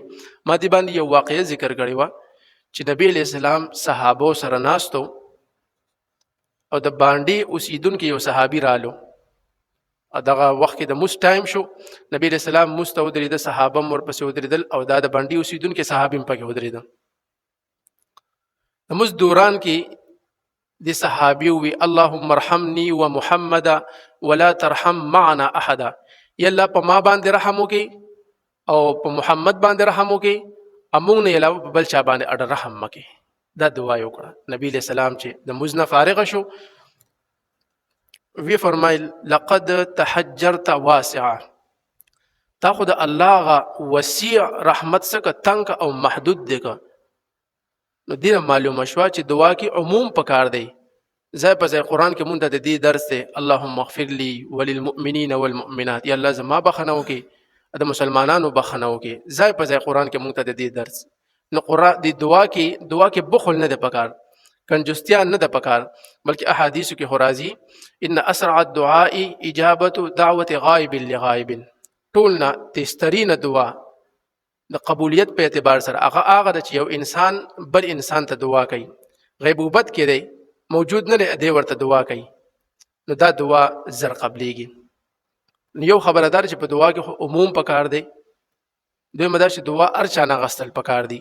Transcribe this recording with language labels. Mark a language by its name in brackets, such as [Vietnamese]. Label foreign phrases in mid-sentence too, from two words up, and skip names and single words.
[Pashto] ما دی باندې یو واقعه ذکر کړی و چې نبی [Arabic] علیہ السلام [Pashto] صحابه سره ناستو او د باندې اوسیدونکو یو صحابي رالو. دغه وخت کې د موس ټایم شو، نبی [Arabic] علیہ السلام [Pashto] موس ته ودرېد، صحابه هم ورپسې ودرېدل او دا د باندې اوسیدونکو صحابي هم پکې ودرېدل. د موس دوران کې د صحابي وی [Arabic] اللهم ارحمني ومحمد ولا ترحم معنا احد. [Pashto] یا الله په ما باندې رحم وکي او په محمد باندې رحم وکي، امون نه علاوه په بل چا باندې اډ رحم مکي. دا دعا یې وکړه. نبی [Arabic] علیہ السلام [Pashto] چې د موس نه فارغ شو وی فرمایل [Arabic] لقد تحجرت واسعا، [Pashto] تا خو د الله غ وسیع رحمت څخه تنگ او محدود دی. نو دې معلومه شوه چې دعا کې عموم پکار دی. ځای په ځای قرآن کې مونږ ته د دې درس دی [Arabic] اللهم اغفر لي وللمؤمنین والمؤمنات. [Pashto] یا الله زما بخښنه وکړي، د مسلمانانو بخښنه وکړي. ځای په ځای قرآن کې مونږ ته د دې درس. نو قرآن د دعا کې بخل نه دی پکار، کنجستیا نه ده پکار، بلکې احادیثو کې راځي [Arabic] ان اسرع الدعاء اجابه دعوه غائب لغائب. [Pashto] ټولنا تسترین دعا د قبولیت په اعتبار سره هغه د یو انسان بل انسان ته دعا کوي، غیبوبت کې دی موجود نه دی ورته دعا کوي، نو دا دعا زر قبليږي. یو خبردار چې په دعا کې عموم پکار دی، دوی مدا چې دعا ارچا نه غستل پکار دی.